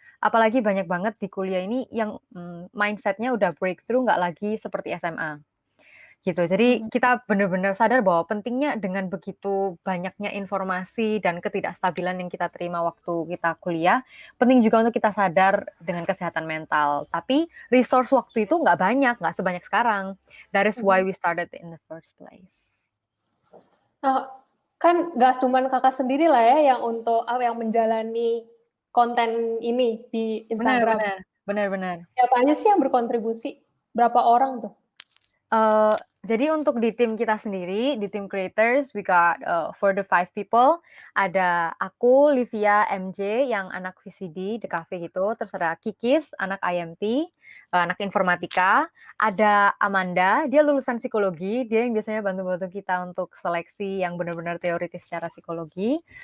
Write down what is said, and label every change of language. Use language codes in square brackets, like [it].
[id] Apalagi banyak banget di kuliah ini yang, mindset-nya udah breakthrough nggak lagi seperti SMA. Gitu. Jadi Mhm. kita benar-benar sadar bahwa pentingnya dengan begitu banyaknya informasi dan ketidakstabilan yang kita terima waktu kita kuliah, penting juga untuk kita sadar dengan kesehatan mental. Tapi resource waktu itu nggak banyak, nggak sebanyak sekarang. [en] That is why we started in the first place. [id] Nah, kan nggak cuman Kakak sendiri lah ya yang untuk yang menjalani konten ini di Instagram. Benar. Siapa aja sih yang berkontribusi? Berapa orang tuh? Jadi untuk di tim kita sendiri, di tim creators, [en] we got for the 5 people, [id] ada aku, Livia, MJ yang anak VCD, The Cafe gitu, terus ada Kikis, anak IMT, anak informatika, ada Amanda, dia lulusan psikologi, dia yang biasanya bantu-bantu kita untuk seleksi yang benar-benar teoritis secara psikologi.